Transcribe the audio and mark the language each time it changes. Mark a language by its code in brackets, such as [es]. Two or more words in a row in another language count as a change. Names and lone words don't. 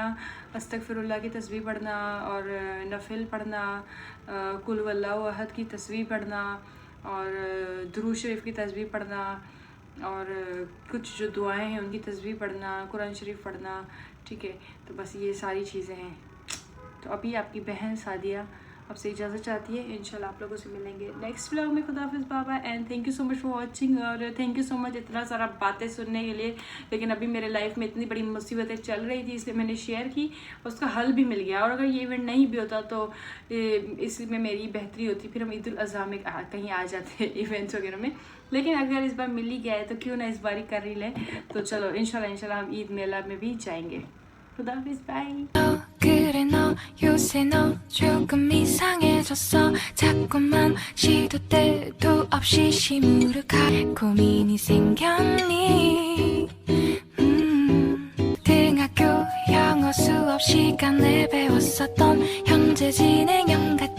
[hi] अस्तगफिरुल्लाह की तस्बीह पढ़ना और नफिल पढ़ना, [ar] قل هو الله أحد [hi] की तस्बीह पढ़ना और दुरूद शरीफ की तस्बीह पढ़ना और कुछ जो दुआएं हैं उनकी तस्बीह पढ़ना, कुरान शरीफ पढ़ना, ठीक है। तो बस ये सारी चीज़ें हैं। तो अभी आपकी बहन सादिया आपसे इजाज़त चाहती है, इंशाल्लाह आप लोगों से मिलेंगे [en] next vlog [hi] में। खुदा हाफिज़ बाबा, [en] and thank you so much for watching, और thank you so much [hi] इतना सारा बातें सुनने के लिए। लेकिन अभी मेरे लाइफ में इतनी बड़ी मुसीबतें चल रही थी, इसलिए मैंने शेयर की, उसका हल भी मिल गया। और अगर ये इवेंट नहीं भी होता तो इसमें मेरी बेहतरी होती, फिर हम ईद उल अज़हा में कहीं आ जाते इवेंट्स वगैरह में। लेकिन अगर इस बार मिल ही गया है तो क्यों ना इस बार ही कर ही लें। तो चलो इंशाल्लाह हम ईद मेला में भी जाएंगे। खुदा हाफिज़, बाय। [ko] 그래 너 요새 너 조금 이상해졌어 자꾸만 시도 때도 없이 시무룩할 고민이 생겼니 등학교 영어 수업 시간에 배웠었던 현재 진행